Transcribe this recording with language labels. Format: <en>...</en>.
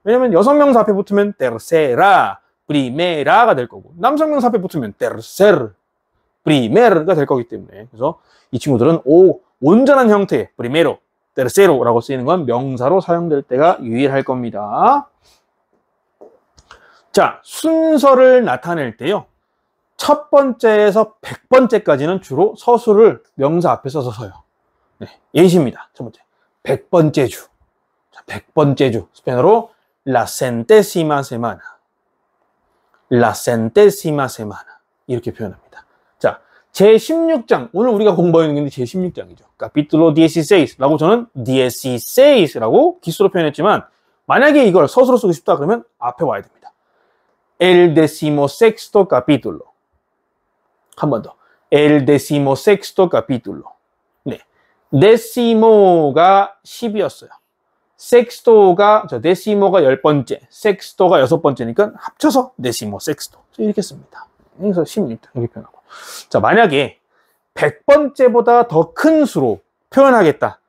<ko>왜냐면 여성명사 앞에 붙으면 tercera, primera가 될 거고 남성명사 앞에 붙으면 tercer, primer가 될 거기 때문에 그래서 이 친구들은 o 온전한 형태의 primero, tercero라고 쓰이는 건 명사로 사용될 때가 유일할 겁니다. 자, 순서를 나타낼 때요. 첫 번째에서 100번째까지는 주로 서술을 명사 앞에 써서 써요. 네, 예시입니다. 첫 번째. 100번째 주. 자, 100번째 주.</ko> <es>스페인어로 la centésima semana. la centésima semana.</es> <ko>이렇게 표현합니다. 자, 제16장. 오늘 우리가 공부하는 게 제16장이죠. capítulo 16라고 저는 16라고 기수로 표현했지만 만약에 이걸 서술로 쓰고 싶다 그러면 앞에 와야 됩니다. el decimosexto capítulo. 한 번 더.</ko> <es>el decimosexto capítulo.</es> <ko>네. decimo가 10이었어요. sexto가, decimo가 10번째, sexto가 6번째니까 합쳐서 decimosexto. 이렇게 씁니다. 그래서 16장 이렇게 표현하고. 자, 만약에 100번째보다 더 큰 수로 표현하겠다.</ko>